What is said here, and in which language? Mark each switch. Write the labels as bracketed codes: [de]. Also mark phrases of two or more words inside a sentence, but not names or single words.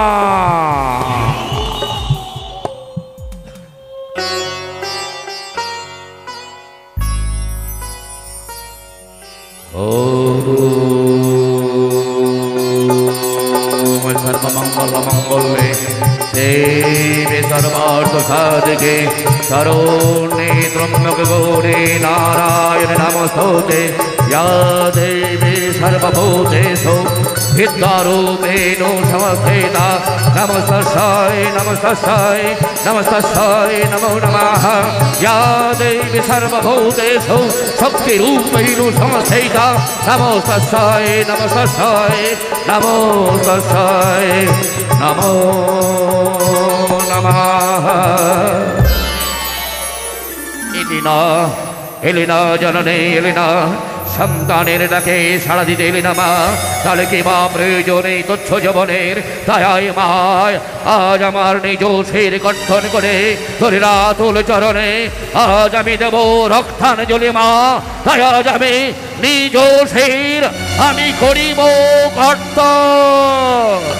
[sa] সর্বমঙ্গল মঙ্গলে দেবে সর্বার্থ সাধিকে শরণ্যে ত্রম্বক গৌরী নারায়ণ নমস্তুতে ইয়া দেবী सर्वभूतेषु विद्यारूपेण समस्थिता नमस्तस्यै नमस्तस्यै नमस्तस्यै नमो नमः या देवी सर्वभूतेषु शक्तिरूपेण समस्थिता नमस्तस्यै नमस्तस्यै नमस्तस्यै नमो नमः [bn] এলিনা এলিনা জননী এলিনা সন্তানের ডাকে সাড়া দিতে এলিনা মা তাহলে কি মা প্রয়োজনে তুচ্ছ জীবনের তাই মা আজ আমার নিজ শির গঠন করে তোর রাতুল চরণে আজ আমি দেব রক্তাঞ্জলি মা তাই আজ আমি নিজ শির আমি করিব কর্তন